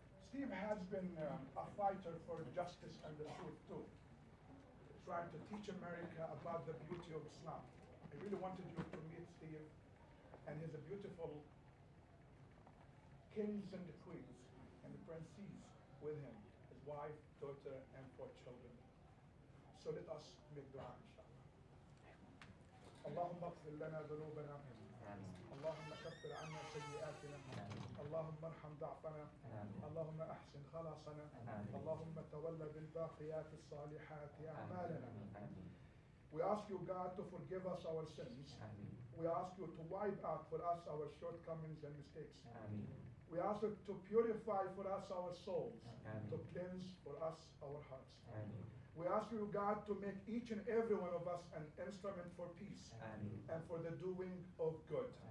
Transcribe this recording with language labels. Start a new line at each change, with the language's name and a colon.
English: Steve has been a fighter for justice and the truth too, trying to teach America about the beauty of Islam. I really wanted you to meet Steve, and he's a beautiful kings and the queens and the princes with him, his wife, daughter, and 4 children. So let us make dua, inshallah.
Arabic: اللهم اغفر لنا ذنوبنا اللهم كفر عنا سيئاتنا اللهم ارحم ضعفنا اللهم احسن خلاصنا اللهم تولى بالباقيات الصالحات اعمالنا.
English: We ask you, God, to forgive us our sins. We ask you to wipe out for us our shortcomings and mistakes. We ask you to purify for us our souls, to cleanse for us our hearts. We ask you, God, to make each and every one of us an instrument for peace and for the doing of good.